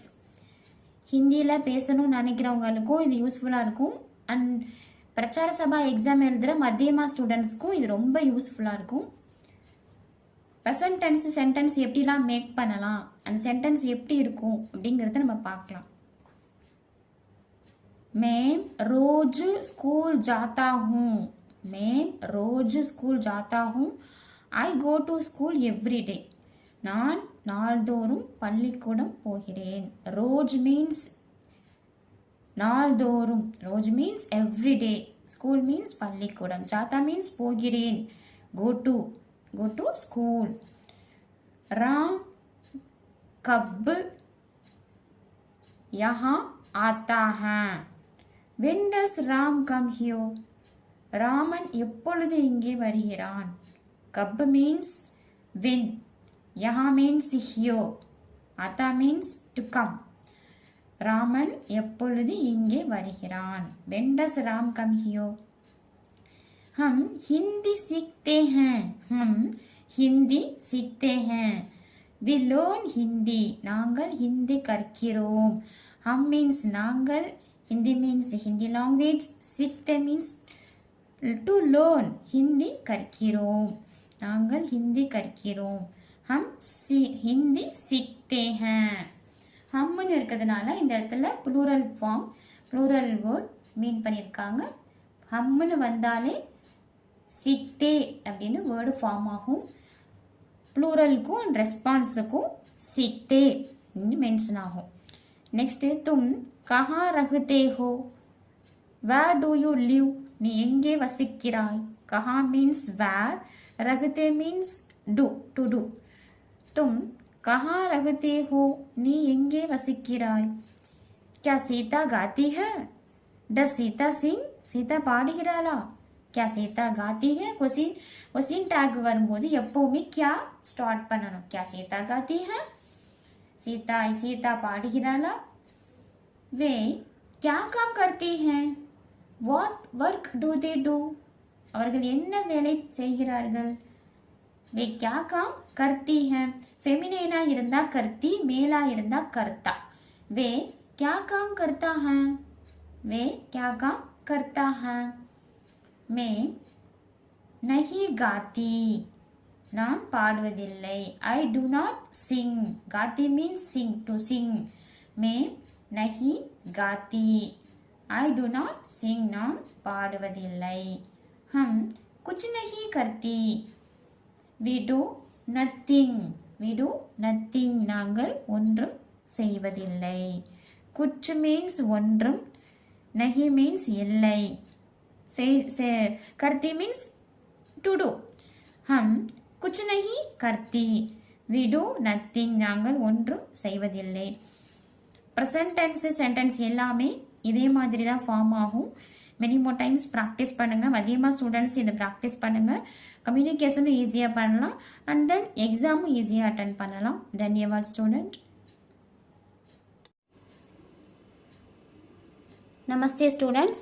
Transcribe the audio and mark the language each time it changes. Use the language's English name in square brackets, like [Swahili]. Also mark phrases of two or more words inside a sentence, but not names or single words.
[Tamil] ஹிந்தியில் பேசணும்னு நினைக்கிறவங்களுக்கும் இது யூஸ்ஃபுல்லாக இருக்கும். அண்ட் பிரச்சார சபா எக்ஸாம் எழுதுகிற மத்தியமா ஸ்டூடெண்ட்ஸ்க்கும் இது ரொம்ப யூஸ்ஃபுல்லாக இருக்கும். [English] present tense sentence [Tamil] எப்படிலாம் மேக் பண்ணலாம், அந்த சென்டென்ஸ் எப்படி இருக்கும் அப்படிங்கிறத நம்ம பார்க்கலாம். [Hindi] मैं रोज स्कूल जाता हूँ. मैं रोज स्कूल जाता हूँ. [English] I go to school every day. [Tamil] நான் நாள்தோறும் பள்ளிக்கூடம் போகிறேன். ரோஜ் மீன்ஸ் நாள்தோறும். [English] ரோஜ் means every day. School means பள்ளிக்கூடம். [Tamil] ஜாத்தா மீன்ஸ் போகிறேன். [English] go to school. [Hindi] राम कब यहाँ आता है. [English] When does Ram come here? [Tamil] ராமன் எப்பொழுது இங்கே வருகிறான். [English] கப் means when. யஹா means here. [Tamil] ஆத்தா [English] means to come. [Tamil] ராமன் எப்பொழுது இங்கே வருகிறான். [English] When does Ram come here? [Hindi] हम हिंदी सीखते हैं. हम हिंदी सीखते हैं. [English] We learn हिंदी. [Tamil] நாங்கள் ஹிந்தி கற்கிறோம். [English] हम means நாங்கள், Hindi means Hindi language, सीखते means to learn. [Tamil] हिंदी கற்கிறோம். நாங்கள் ஹிந்தி கற்கிறோம். [Hindi] हम हिंदी सीखते हैं. [Tamil] ஹம்னு இருக்கிறதுனால இந்த இடத்துல [English] plural form, plural word mean [Tamil] பண்ணியிருக்காங்க. ஹம்னு வந்தாலே सीखते அப்படின்னு [English] word form [Tamil] ஆகும். ப்ளூரலுக்கும் அண்ட் ரெஸ்பான்ஸுக்கும் सीखते மென்ஷன் ஆகும். [Hindi] நெக்ஸ்ட்டு तुम कहाँ रहते हो. [English] Where do you live? [Tamil] நீ எங்கே வசிக்கிறாய். [English] कहाँ means where, रहते means do, to do. [Hindi] तुम कहाँ रहते हो. [Tamil] நீ எங்கே வசிக்கிறாய். [Hindi] क्या सीता गाती है. [English] Does सीता sing? [Hindi] सीता பாடுகிறாளா. क्या सीता गाती है. [English] question tag [Tamil] வரும்போது எப்பவுமே क्या ஸ்டார்ட் பண்ணணும். [Hindi] क्या सीता गाती है. सीता பாடுகிறாளா. वे क्या काम करते हैं. [English] what work do they do. [Tamil] அவர்கள் என்ன வேலை செய்கிறார்கள். [Hindi] वे क्या काम करती हैं. फेमिनेना இருந்தா करती, மேலா இருந்தா करता. वे क्या काम करता है. वे क्या काम करता है. मैं नहीं गाती. [Tamil] நான் பாடுவதில்லை. [English] I do not sing. गाती means sing, to sing. [Hindi] मैं नहीं गाती. [English] I do not sing. [Tamil] நான் பாடுவதில்லை. [Hindi] हम कुछ नहीं करती. [English] We do nothing. We do nothing. [Tamil] நாங்கள் ஒன்றும் செய்வதில்லை. [English] कुछ means ஒன்றும், नहीं means இல்லை, करती means to do. [Hindi] हम कुछ नहीं करती. [English] We do nothing. [Tamil] நாங்கள் ஒன்றும் செய்வதில்லை. [English] present tense sentence [Tamil] எல்லாமே இதே மாதிரி தான் ஃபார்ம் ஆகும். [English] many more times practice பண்ணுங்கள். [Tamil] மதியமாக ஸ்டூடெண்ட்ஸ் இதை ப்ராக்டிஸ் பண்ணுங்கள். கம்யூனிகேஷனும் ஈஸியாக பண்ணலாம். [English] and then [Tamil] எக்ஸாமும் ஈஸியாக அட்டன் பண்ணலாம். [Hindi] தன்யவாத் ஸ்டூடெண்ட். நமஸ்தே ஸ்டூடெண்ட்ஸ்.